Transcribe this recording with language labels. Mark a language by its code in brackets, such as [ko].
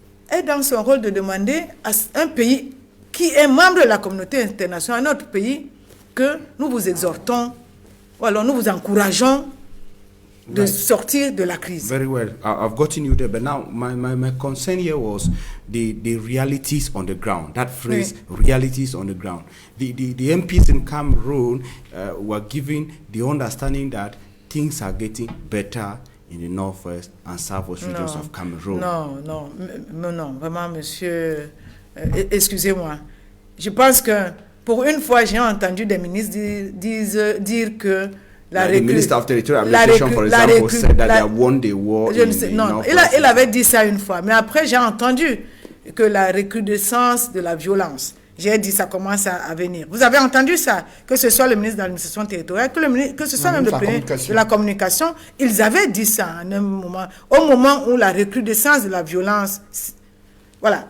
[fr] est dans son rôle de demander à un pays qui est membre de la communauté internationale, un autre pays, que nous vous exhortons, ou alors nous vous encourageons de sortir de la crise. [en] Very well. I've gotten you there, but now my concern here was the realities on the ground. That phrase, realities on the ground. The MPs in Cameroon were given the understanding that things are getting better in the northwest and southwest regions of Cameroon. [fr] Non, vraiment, monsieur, excusez-moi. Je pense que pour une fois, j'ai entendu des ministres dire que [en] the Minister of Territorial Administration, for example, said that they won the war. [fr] Non, il avait dit ça une fois, mais après j'ai entendu que la recrudescence de la violence, j'ai dit ça commence à venir. Vous avez entendu ça? Que ce soit le ministre de l'administration territoriale, que ce soit même le premier de la communication, ils avaient dit ça à un moment, au moment où la recrudescence de la violence. Voilà.